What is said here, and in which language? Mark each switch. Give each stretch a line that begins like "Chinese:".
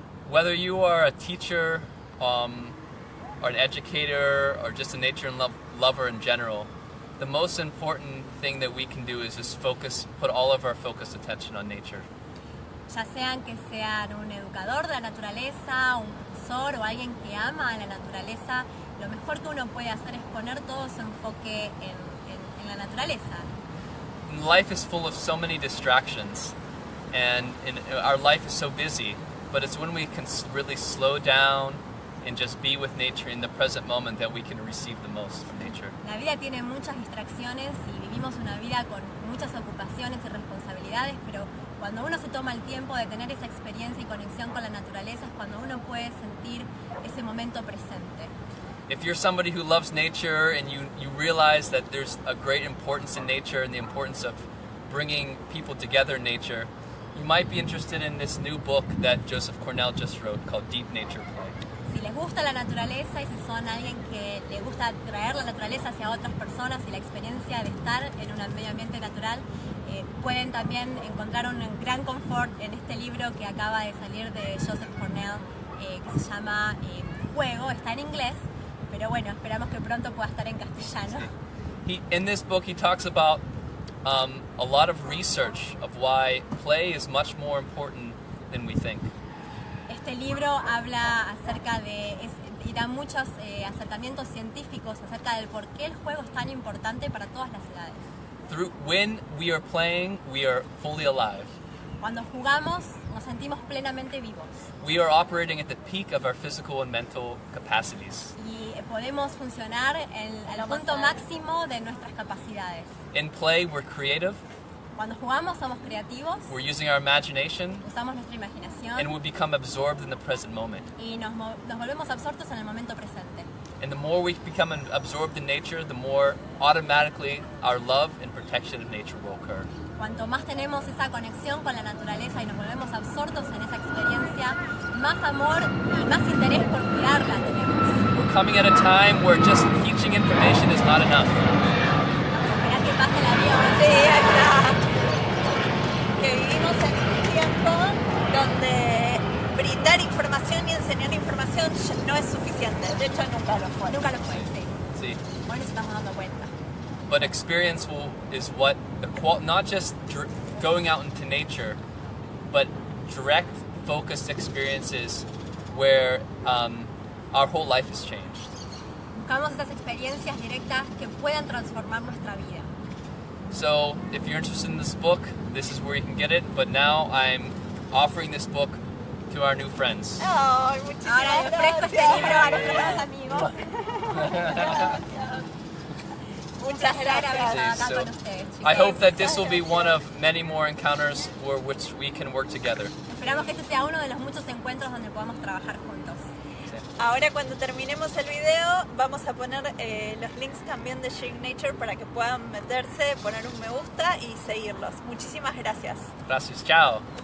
English: Whether you are a teacher, or an educator, or just a nature and lover in general, the most important thing that we can do is just put all of our focused attention on nature.
Spanish: Ya sean que sean un educador de la naturaleza, un profesor o alguien que ama a la naturaleza, lo mejor que uno puede hacer es poner todo su enfoque en la naturaleza.
English: Life is full of so many distractions, and our life is so busy, but it's when we can really slow down and just be with nature in the present moment that we can receive the most from nature.
Spanish: La vida tiene muchas distracciones y vivimos una vida con muchas ocupaciones y responsabilidades, pero cuando uno se toma el tiempo de tener esa experiencia y conexión con la naturaleza es cuando uno puede sentir ese momento presente.
English: If you're somebody who loves nature and you realize that there's a great importance in nature and the importance of bringing people together in nature, you might be interested in this new book that Joseph Cornell just wrote called Deep Nature Play.
Spanish: Si les gusta la naturaleza y si son alguien que le gusta traer la naturaleza hacia otras personas y la experiencia de estar en un medio ambiente natural, pueden también encontrar un gran confort en este libro que acaba de salir de Joseph Cornell, que se llama Juego. Está en inglés, pero bueno, esperamos que pronto pueda estar en castellano.
English: In this book he talks about a lot of research of why play is much more important than we think.
Spanish: Este libro habla acerca y da muchos acercamientos científicos acerca del por qué el juego es tan importante para todas las edades.
English: When we are playing, we are fully alive.
Spanish: Cuando jugamos, nos sentimos plenamente vivos.
English: We are operating at the peak of our physical and mental capacities.
Spanish: Y podemos funcionar al punto máximo de nuestras capacidades.
English: In play, we're creative.
Spanish: Cuando jugamos somos creativos,
English: We're using our imagination,
Spanish: usamos nuestra imaginación
English: and we become absorbed in the present moment.
Spanish: y nos volvemos absortos en el momento presente.
English: And the more we become absorbed in nature, the more automatically our love and protection of nature will occur.
Spanish: Cuanto más tenemos esa conexión con la naturaleza y nos volvemos absortos en esa experiencia, más amor y más interés por cuidarla tenemos.
English: We're coming at a time where just teaching information is not enough.
Spanish: Esperar que pase el avión. Sí, acá. Que vivimos en un tiempo donde brindar información y enseñar información no es suficiente. De hecho, nunca lo fue. Nunca lo fue, sí. Sí. Hoy nos estamos dando cuenta.
English: But experience is what not just going out into nature, but direct, focused experiences where our whole life is changed.
Spanish: Buscamos esas experiencias directas que puedan transformar nuestra vida.
English: So, if you're interested in this book, this is where you can get it. But now I'm offering this book to our new friends.
Spanish: Ay, muchísimas Ahora le ofrezco este gracias. libro a nuestros nuevos amigos. Muchas gracias. Sí, Acá
English: so
Spanish: con ustedes, chicos.
English: I hope that this will be one of many more encounters where which we can work together.
Spanish: Esperamos que este sea uno de los muchos encuentros donde podamos trabajar juntos. Ahora cuando terminemos el video vamos a poner los links también de Sharing Nature para que puedan meterse, poner un me gusta y seguirlos. Muchísimas gracias. Gracias, chao.